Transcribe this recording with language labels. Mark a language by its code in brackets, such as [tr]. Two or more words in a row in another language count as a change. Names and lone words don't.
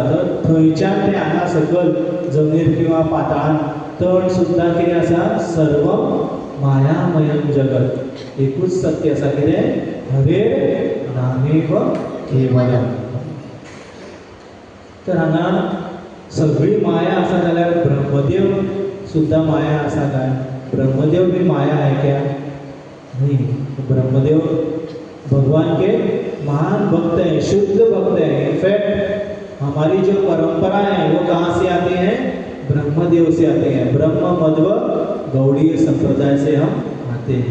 [kok] तर थंयच्यान ते हांगा सकल जमनीर किंवा पाताळान तण सुद्दां कितें आसा सर्व मायामयम जगत एकूच सत्य आसा कितें [sa] हरेर नामेव केवलम। [kok] तर हांगा सगळी माया आसा जाल्यार ब्रह्मदेव सुद्दां माया आसा काय? [hi] ब्रह्मदेव भी माया है क्या? नहीं। ब्रह्मदेव भगवान के महान भक्त हैं, शुद्ध भक्त हैं। इनफैक्ट हमारी जो परंपरा है वो कहाँ से आती है? ब्रह्मदेव से आते हैं। ब्रह्म मध्व गौड़ीय संप्रदाय से हम आते हैं।